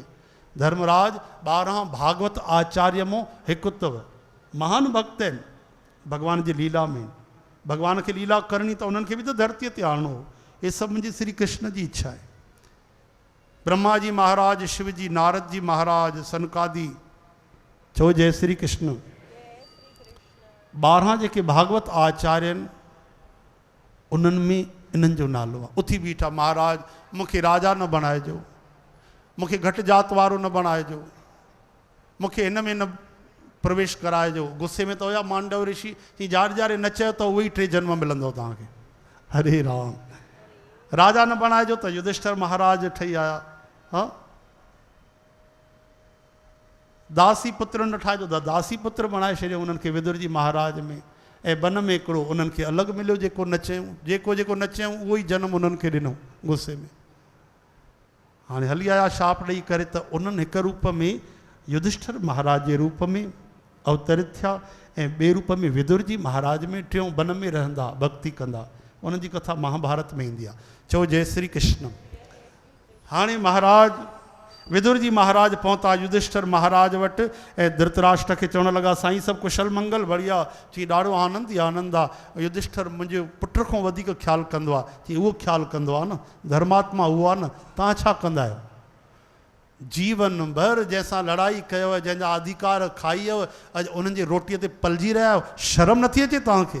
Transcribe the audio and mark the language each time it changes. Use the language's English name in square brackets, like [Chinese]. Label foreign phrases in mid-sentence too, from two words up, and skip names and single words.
[Sindhi] धर्मराज 12 भागवत आचार्य मो हिकु अथव, महान भक्त आहिनि भगवान जी लीला में। भगवान खे लीला करणी त उन्हनि खे बि त धरतीअ ते आणणो हो। ये सभु मुंहिंजी श्री कृष्ण जी इच्छा आहे। ब्रह्मा जी महाराज, शिव जी, नारद जी महाराज, सनकादि, चो जय श्री कृष्ण। 12 जेके भागवत आचार्य आहिनि उन्हनि में इन्हनि जो नालो आहे। उथी बीठा, महाराज मूंखे राजा न बणाइजो, मूंखे घटि जात वारो न बणाइजो, मूंखे हिन में न प्रवेश कराइजो। गुस्से में त हुया मांडव ऋषि, चई जारे जारे न चयो त उहो ई 3 जन्म मिलंदो तव्हांखे। हरे राम। राजा न बणाइजो त युधिष्ठिर महाराज ठही आया। हाँ, दासी पुत्र न ठाहिजो त दासी पुत्र बणाए छॾियो उन्हनि खे विदुर जी महाराज में। ऐं वन में हिकिड़ो उन्हनि खे अलॻि मिलियो, जेको न चयूं, जेको जेको न चयूं उहो ई जनम उन्हनि खे ॾिनो गुस्से में। हाणे हली आया शाप ॾेई करे, त उन्हनि हिकु रूप में युधिष्ठिर महाराज जे रूप में अवतरित थिया, ऐं ॿिए रूप में विदुर जी महाराज में, टियों वन में रहंदा, भक्ति कंदा। उन्हनि जी कथा महाभारत में ईंदी आहे। चओ जय श्री कृष्ण। हाणे महाराज विदुर जी महाराज पहुता युधिष्ठिर महाराज वटि, ऐं धृतराष्ट्र खे चवण लॻा, साईं सभु कुशल मंगल, बढ़िया। चई ॾाढो आनंद ई आनंद आहे। युधिष्ठिर मुंहिंजे पुट खां वधीक ख्यालु कंदो आहे। चई उहो ख्यालु कंदो आहे न, धर्मात्मा उहो आहे न, तव्हां छा कंदा आहियो? जीवन भर जंहिंसां लड़ाई कयव, जंहिंजा अधिकार खाईयव, अॼु उन्हनि जे रोटीअ ते पलिजी रहिया आहियो, शर्म नथी अचे तव्हांखे?